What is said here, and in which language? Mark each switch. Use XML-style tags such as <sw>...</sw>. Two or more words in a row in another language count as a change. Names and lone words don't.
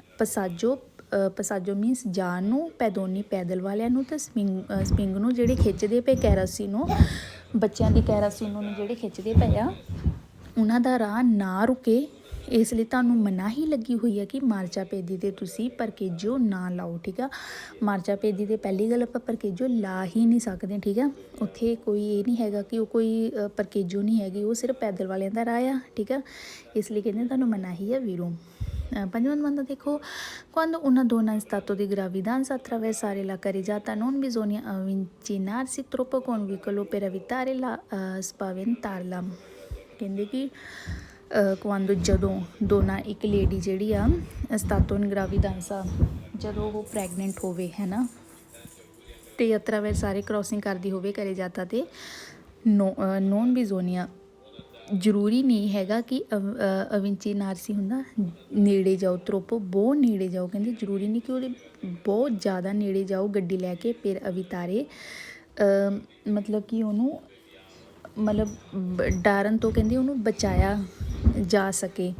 <pa>ਪਸਾਜੋ ਮੀਨਸ ਜਾਣ ਨੂੰ ਪੈਦੋਨੀ ਪੈਦਲ ਵਾਲਿਆਂ ਨੂੰ ਅਤੇ ਸਪਿੰਗ ਨੂੰ ਜਿਹੜੇ ਖਿੱਚਦੇ ਪਏ ਕੈਰਾਸੀਨੋ ਬੱਚਿਆਂ ਦੀ ਕੈਰਾਸੀਨੋ ਨੂੰ ਜਿਹੜੇ ਖਿੱਚਦੇ ਪਏ ਆ ਉਹਨਾਂ ਦਾ ਰਾਹ ਨਾ ਰੁਕੇ ਇਸ ਲਈ ਤੁਹਾਨੂੰ ਮਨਾਹੀ ਲੱਗੀ ਹੋਈ ਹੈ ਕਿ ਮਾਰਚਾਪੇਦੀ 'ਤੇ ਤੁਸੀਂ ਪਰਕੇਜੋ ਨਾ ਲਾਓ। ਠੀਕ ਆ, ਮਾਰਚਾਪੇਦੀ 'ਤੇ ਪਹਿਲੀ ਗੱਲ ਆਪਾਂ ਪਰਕੇਜੋ ਲਾ ਹੀ ਨਹੀਂ ਸਕਦੇ। ਠੀਕ ਆ, ਉੱਥੇ ਕੋਈ ਇਹ ਨਹੀਂ ਹੈਗਾ ਕਿ ਉਹ ਕੋਈ ਪਰਕੇਜੋ ਨਹੀਂ ਹੈਗੀ, ਉਹ ਸਿਰਫ ਪੈਦਲ ਵਾਲਿਆਂ ਦਾ ਰਾਹ ਆ। ਠੀਕ ਆ, ਇਸ ਲਈ ਕਹਿੰਦੇ ਤੁਹਾਨੂੰ ਮਨਾਹੀ ਆ ਵੀਰੋ। ਪੰਜਵਾਂ domanda ਦੇਖੋ,</pa> <it>quando una donna in stato di gravidanza attraversare la carreggiata non bisogna avvicinarsi troppo con il veicolo per evitare la spaventarla।</it> <pa>ਕਹਿੰਦੇ ਕਿ ਜਦੋਂ ਦੋਨਾਂ ਇੱਕ ਲੇਡੀ ਜਿਹੜੀ ਆ</pa> <it>stato gravidanza</it> <pa>ਜਦੋਂ ਉਹ ਪ੍ਰੈਗਨੈਂਟ ਹੋਵੇ ਹੈ ਨਾ ਅਤੇ ਅਤਰਾਵੈਰਸਾਰੇ ਕ੍ਰੋਸਿੰਗ ਕਰਦੀ ਹੋਵੇ ਕਰੇ ਜਾਤਾ ਅਤੇ</pa> <it>non bisogna</it> <pa>ਜ਼ਰੂਰੀ ਨਹੀਂ ਹੈਗਾ ਕਿ ਅਵਿੰਚੀ ਨਾਰਸੀ ਹੁੰਦਾ ਨੇੜੇ ਜਾਓ ਤਰੋਪੋ ਬਹੁਤ ਨੇੜੇ ਜਾਓ ਕਹਿੰਦੇ ਜ਼ਰੂਰੀ ਨਹੀਂ ਕਿ ਉਹਦੇ ਬਹੁਤ ਜ਼ਿਆਦਾ ਨੇੜੇ ਜਾਓ ਗੱਡੀ ਲੈ ਕੇ ਫਿਰ ਅਵਿਤਾਰੇ ਮਤਲਬ ਕਿ ਉਹਨੂੰ ਡਰਨ ਤੋਂ ਕਹਿੰਦੇ ਉਹਨੂੰ ਬਚਾਇਆ ਜਾ ਸਕੇ।</pa>